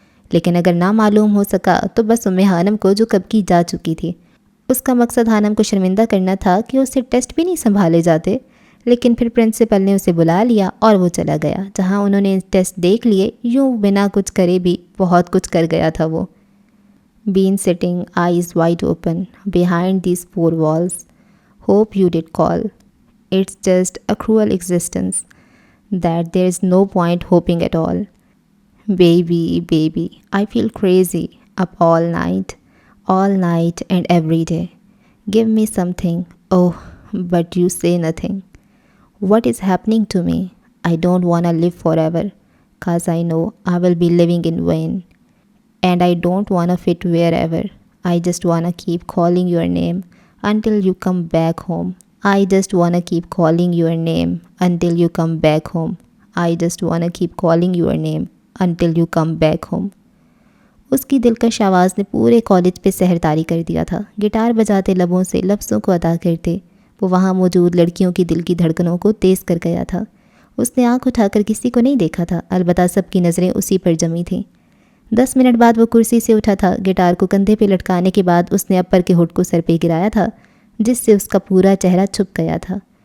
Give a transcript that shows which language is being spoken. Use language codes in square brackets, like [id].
[ur] لیکن اگر نہ معلوم ہو سکا تو بس خانم کو جو کب کی جا چکی تھی۔ اس کا مقصد خانم کو شرمندہ کرنا تھا کہ اسے ٹیسٹ بھی نہیں سنبھالے جاتے، لیکن پھر پرنسپل نے اسے بلا لیا اور وہ چلا گیا، جہاں انہوں نے ٹیسٹ دیکھ لیے۔ یوں بنا کچھ کرے بھی بہت کچھ کر گیا تھا وہ۔ [en] Been sitting, eyes wide open, behind these 4 walls. Hope you did call. It's just a cruel existence that there's no point hoping at all. Baby, I feel crazy, up all night and every day. Give me something, oh, but you say nothing. What is happening to me? I don't wanna live forever, 'cause I know I will be living in vain. And I don't wanna fit wherever. I just wanna keep calling your name until you come back home. I just wanna keep calling your name until you come back home. I just wanna keep calling your name until you come back home. [ur] اس کی دلکش آواز نے پورے college پہ سحر طاری کر دیا تھا۔ گٹار بجاتے لبوں سے لفظوں کو ادا کرتے وہ وہاں موجود لڑکیوں کی دل کی دھڑکنوں کو تیز کر گیا تھا۔ اس نے آنکھ اٹھا کر کسی کو نہیں دیکھا تھا، البتہ سب کی نظریں اسی پر جمی تھیں۔ 10 منٹ بعد وہ کرسی سے اٹھا تھا۔ گٹار کو کندھے پہ لٹکانے کے بعد اس نے اپر کے ہوٹ کو سر پہ گرایا تھا، جس سے اس کا پورا چہرہ چھپ گیا تھا۔